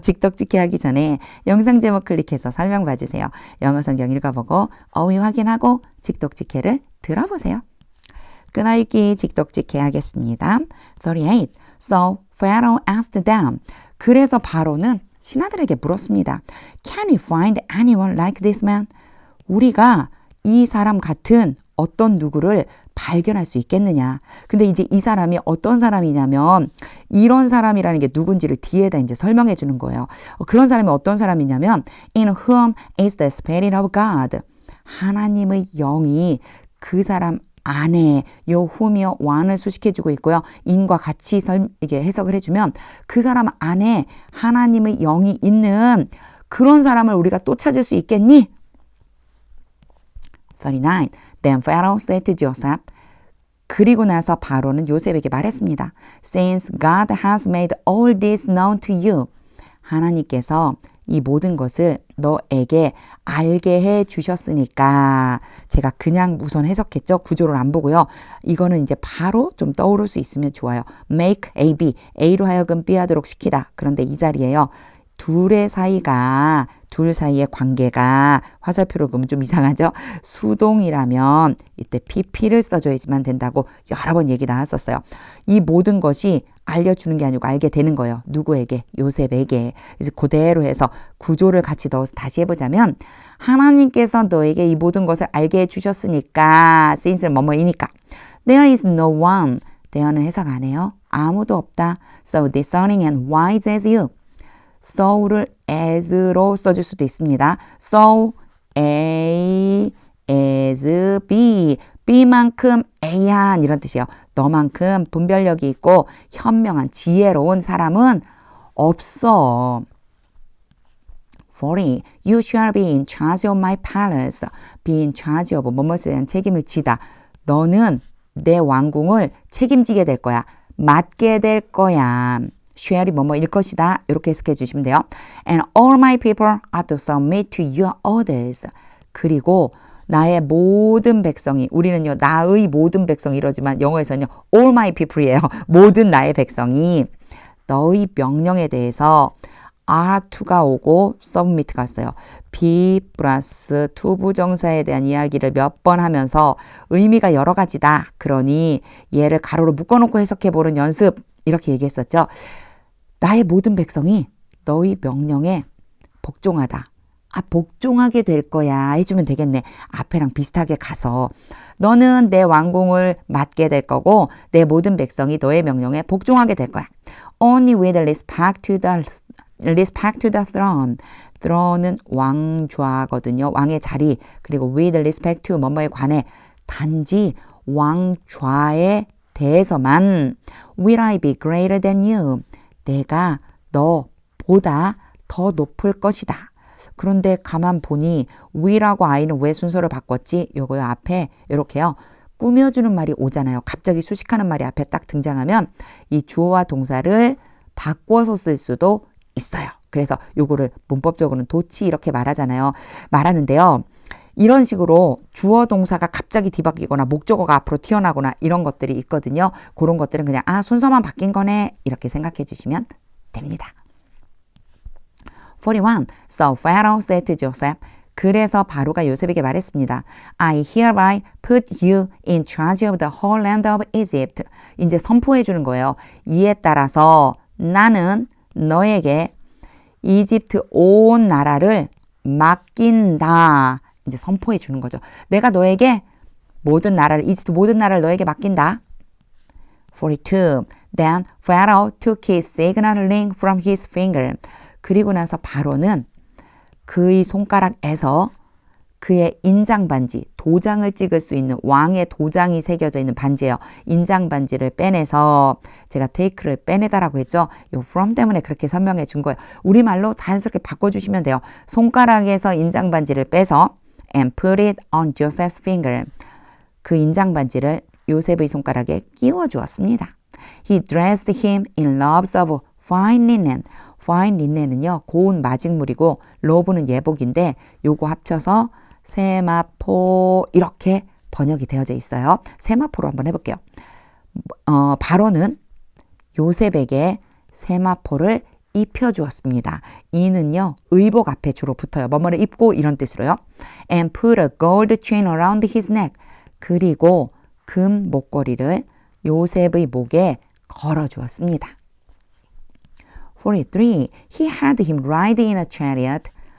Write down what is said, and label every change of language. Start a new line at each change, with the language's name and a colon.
Korean: 직독직해 하기 전에 영상 제목 클릭해서 설명 봐주세요. 영어 성경 읽어보고 어휘 확인하고 직독직해를 들어보세요. 끊어읽기 직독직해 하겠습니다.
English: 38. So Pharaoh asked them.
Korean: 그래서 바로는 신하들에게 물었습니다.
English: Can we find anyone like this man?
Korean: 우리가 이 사람 같은 어떤 누구를 발견할 수 있겠느냐. 근데 이제 이 사람이 어떤 사람이냐면 이런 사람이라는 게 누군지를 뒤에다 이제 설명해 주는 거예요. 그런 사람이 어떤 사람이냐면
English: In whom is the spirit of God.
Korean: 하나님의 영이 그 사람 안에 요 whom이요 whan을 수식해 주고 있고요. in과 같이 이게 해석을 해주면 그 사람 안에 하나님의 영이 있는 그런 사람을 우리가 또 찾을 수 있겠니? 39.
English: Then Pharaoh said to Joseph.
Korean: 그리고 나서 바로는 요셉에게 말했습니다.
English: Since God has made all this known to you.
Korean: 하나님께서 이 모든 것을 너에게 알게 해 주셨으니까 제가 그냥 우선 해석했죠. 구조를 안 보고요. 이거는 이제 바로 좀 떠오를 수 있으면 좋아요.
English: Make A, B.
Korean: A로 하여금 B 하도록 시키다. 그런데 이 자리에요. 둘 사이의 관계가 화살표로 그으면 좀 이상하죠? 수동이라면 이때 PP를 써줘야지만 된다고 여러 번 얘기 나왔었어요. 이 모든 것이 알려주는 게 아니고 알게 되는 거예요. 누구에게? 요셉에게. 그래서 그대로 해서 구조를 같이 넣어서 다시 해보자면 하나님께서 너에게 이 모든 것을 알게 해주셨으니까 since는 뭐뭐이니까
English: There is no one.
Korean: there는 해석 안 해요. 아무도 없다.
English: So discerning and wise as you.
Korean: so를 as로 써줄 수도 있습니다.
English: so A as B.
Korean: B만큼 A한 이런 뜻이에요. 너만큼 분별력이 있고 현명한 지혜로운 사람은 없어. 40.
English: You shall be in charge of my palace.
Korean: Be in charge of 뭐뭐에 대한 책임을 지다. 너는 내 왕궁을 책임지게 될 거야. 맡게 될 거야. shall이 뭐뭐일 것이다. 이렇게 해석해 주시면 돼요.
English: And all my people are to submit to your orders.
Korean: 그리고 나의 모든 백성이 우리는요 나의 모든 백성이 이러지만 영어에서는요
English: all my people
Korean: 이에요. 모든 나의 백성이 너의 명령에 대해서 are to가 오고 submit가 왔어요. be 플러스 to 부정사에 대한 이야기를 몇 번 하면서 의미가 여러 가지다. 그러니 얘를 가로로 묶어놓고 해석해보는 연습 이렇게 얘기했었죠. 나의 모든 백성이 너의 명령에 복종하다. 복종하게 될 거야 해주면 되겠네. 앞에랑 비슷하게 가서 너는 내 왕궁을 맡게 될 거고 내 모든 백성이 너의 명령에 복종하게 될 거야.
English: Only with respect to the throne.
Korean: throne은 왕좌거든요. 왕의 자리. 그리고 with respect to 뭐뭐에 관해 단지 왕좌에 대해서만
English: will I be greater than you.
Korean: 내가 너보다 더 높을 것이다. 그런데 가만 보니 will하고 I는 왜 순서를 바꿨지? 요거요 앞에 이렇게요. 꾸며주는 말이 오잖아요. 갑자기 수식하는 말이 앞에 딱 등장하면 이 주어와 동사를 바꿔서 쓸 수도 있어요. 그래서 요거를 문법적으로는 도치 이렇게 말하는데요. 이런 식으로 주어 동사가 갑자기 뒤바뀌거나 목적어가 앞으로 튀어나오거나 이런 것들이 있거든요. 그런 것들은 그냥 순서만 바뀐 거네 이렇게 생각해 주시면 됩니다. 41.
English: So Pharaoh said to Joseph.
Korean: 그래서 바로가 요셉에게 말했습니다.
English: I hereby put you in charge of the whole land of Egypt.
Korean: 이제 선포해 주는 거예요. 이에 따라서 나는 너에게 이집트 온 나라를 맡긴다. 이제 선포해 주는 거죠. 내가 너에게 이집트 모든 나라를 너에게 맡긴다. 42.
English: Then Pharaoh took his signet ring from his finger.
Korean: 그리고 나서 바로는 그의 손가락에서 그의 인장 반지, 도장을 찍을 수 있는 왕의 도장이 새겨져 있는 반지예요. 인장 반지를 빼내서 제가 take를 빼내다라고 했죠. 요 from 때문에 그렇게 설명해 준 거예요. 우리말로 자연스럽게 바꿔주시면 돼요. 손가락에서 인장 반지를 빼서
English: and put it on Joseph's finger.
Korean: 그 인장 반지를 요셉의 손가락에 끼워 주었습니다.
English: He dressed him in robes of fine linen.
Korean: fine linen은요, 고운 마직물이고 로브는 예복인데 요거 합쳐서 세마포 이렇게 번역이 되어져 있어요. 세마포로 한번 해볼게요. 바로는 요셉에게 세마포를 입혀주었습니다. 이는요, 의복 앞에 주로 붙어요. 뭐뭐를 입고 이런 뜻으로요.
English: And put a gold chain around his neck.
Korean: 그리고 금 목걸이를 요셉의 목에 걸어주었습니다. 43.
English: He had him ride in a chariot.